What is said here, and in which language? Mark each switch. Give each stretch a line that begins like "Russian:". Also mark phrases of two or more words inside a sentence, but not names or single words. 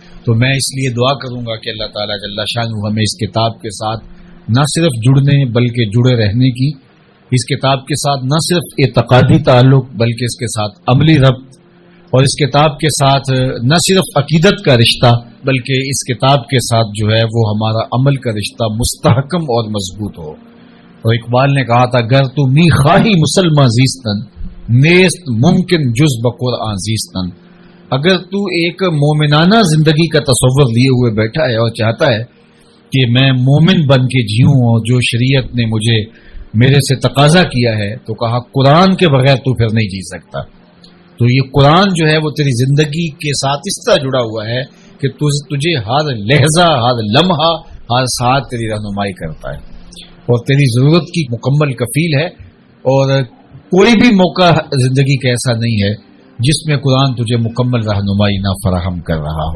Urdu: تو میں اس لیے دعا کروں گا کہ اللہ تعالیٰ جل شانہ ہمیں اس کتاب کے ساتھ نہ صرف جڑنے بلکہ جڑے رہنے کی, اس کتاب کے ساتھ نہ صرف اعتقادی تعلق بلکہ اس کے ساتھ عملی ربط, اور اس کتاب کے ساتھ نہ صرف عقیدت کا رشتہ بلکہ اس کتاب کے ساتھ جو ہے وہ ہمارا عمل کا رشتہ مستحکم اور مضبوط ہو. اور اقبال نے کہا تھا
Persian: گر تو می خواہی مسلمان زیستن نیست ممکن جز بقرآن زیستن.
Urdu: اگر تو ایک مومنانہ زندگی کا تصور لیے ہوئے بیٹھا ہے اور چاہتا ہے کہ میں مومن بن کے جیوں اور جو شریعت نے مجھے میرے سے تقاضا کیا ہے, تو کہا قرآن کے بغیر تو پھر نہیں جی سکتا. تو یہ قرآن جو ہے وہ تیری زندگی کے ساتھ اس طرح جڑا ہوا ہے کہ تجھے ہر لہجہ، ہر لمحہ، ہر ساتھ تیری رہنمائی کرتا ہے اور تیری ضرورت کی مکمل کفیل ہے، اور کوئی بھی موقع زندگی کا ایسا نہیں ہے جس میں قرآن تجھے مکمل رہنمائی نہ فراہم کر رہا ہو۔